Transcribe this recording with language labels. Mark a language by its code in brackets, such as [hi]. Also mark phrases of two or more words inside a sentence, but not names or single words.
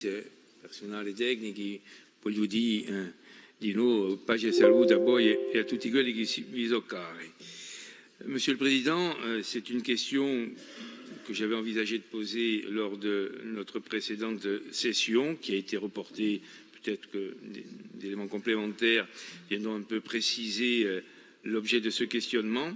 [it] personale tecnici, voglio dire di nuovo pace e salute a voi [fr] et à [it] tutti quelli che vi sono cari. [fr] Monsieur le Président, c'est une question que j'avais envisagé de poser lors de notre précédente session, qui a été reportée. Peut-être que des éléments complémentaires viendront un peu préciser l'objet de ce questionnement.